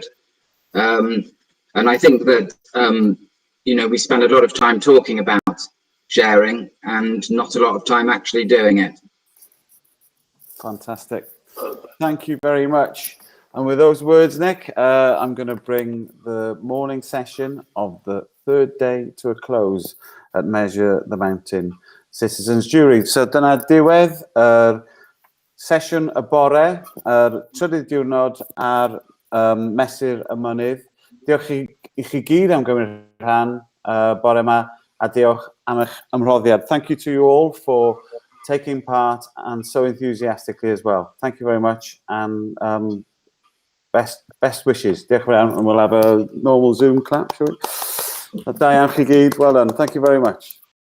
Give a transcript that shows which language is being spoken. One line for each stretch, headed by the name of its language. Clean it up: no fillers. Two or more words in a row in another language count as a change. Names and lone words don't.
English: And I think that we spend a lot of time talking about sharing and not a lot of time actually doing it. Fantastic. Thank you very much. And with those words, Nick, I'm going to bring the morning session of the third day to a close at Measure the Mountain Citizens Jury.
Welsh: So dyna diwedd sesiwn y bore, trydydd diwrnod ar Mesur y Mynydd. Diolch i chi gyd am gymryd rhan bore yma, a diolch am eich ymroddiad.
English: Thank you to you all for taking part and so enthusiastically as well. Thank you very much, and best wishes.
Welsh: Diolch yn fawr,
English: and we'll have a normal Zoom clap, shall we?
Welsh: Da iawn chi gyd,
English: well done. Thank you very much.